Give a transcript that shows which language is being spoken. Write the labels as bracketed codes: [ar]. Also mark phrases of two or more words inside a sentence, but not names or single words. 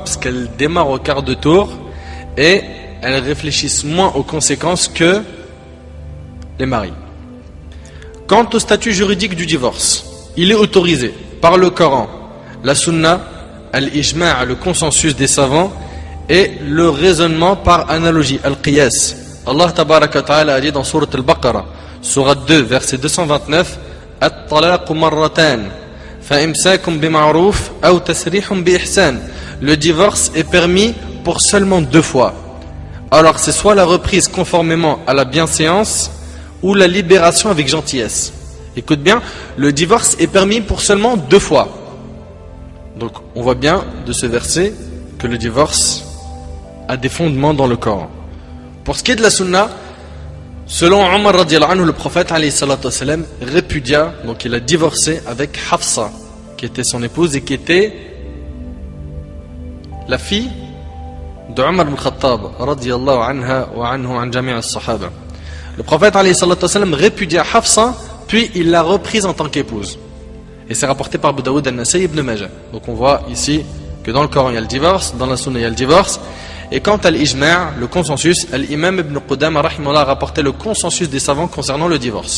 [fr] Parce qu'elles démarrent au quart de tour et elles réfléchissent moins aux conséquences que les maris. Quant au statut juridique du divorce, il est autorisé par le Coran, la Sunna, al-Ijma', le consensus des savants, et le raisonnement par analogie, al-Qiyas. [ar] الله تبارك وتعالى [fr] a dit dans Sourate al-Baqarah, Sourate 2, verset 229, [ar] الطلاق مرتان فإمساك بمعروف أو تسريح بإحسان. [fr] Le divorce est permis pour seulement 2 fois. Alors c'est soit la reprise conformément à la bienséance, ou la libération avec gentillesse. Écoute bien, le divorce est permis pour seulement 2 fois. Donc on voit bien de ce verset que le divorce a des fondements dans le Coran. Pour ce qui est de la Sunna, selon Omar [ar] رضي الله عنه, [fr] le prophète [ar] عليه الصلاة والسلام [fr] répudia, donc il a divorcé avec Hafsa, qui était son épouse et qui était la fille de Omar ibn Khattab [ar] رضي الله عنها وعنه عن جميع الصحابة. [fr] Le prophète [ar] عليه الصلاة والسلام [fr] répudia Hafsa, puis il l'a reprise en tant qu'épouse. Et c'est rapporté par Abu Daoud al-Nasai ibn Majah. Donc on voit ici que dans le Coran il y a le divorce, dans la Sunna il y a le divorce. Et quant à l'Ijma', le consensus, l'imam ibn Qudama rahimahullah a rapporté le consensus des savants concernant le divorce.